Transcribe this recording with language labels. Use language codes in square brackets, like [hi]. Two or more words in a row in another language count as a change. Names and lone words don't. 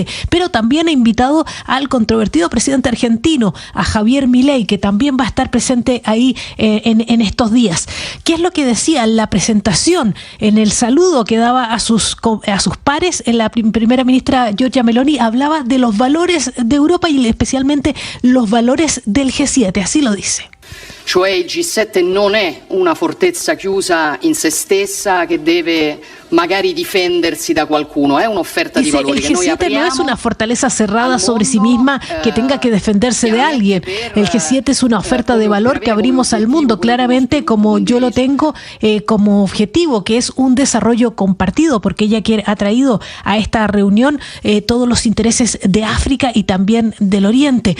[es] Pero también ha invitado al controvertido presidente argentino, a Javier Milei, que también va a estar presente ahí en estos días. ¿Qué es lo que decía en la presentación, en el saludo que daba a sus pares? La primera ministra Giorgia Meloni hablaba de los valores de Europa y especialmente los valores del G7, así lo dice. [it] Cioè il G7 non è una fortezza chiusa in se stessa che deve magari difendersi da qualcuno, è un'offerta di valori que noi apriamo. [es] El G7 no es una fortaleza cerrada sobre sí misma que tenga que defenderse de alguien. El G7 es una oferta de valor que abrimos al mundo, claramente como yo lo tengo como objetivo, que es un desarrollo compartido, porque ella ha traído a esta reunión todos los intereses de África y también del Oriente.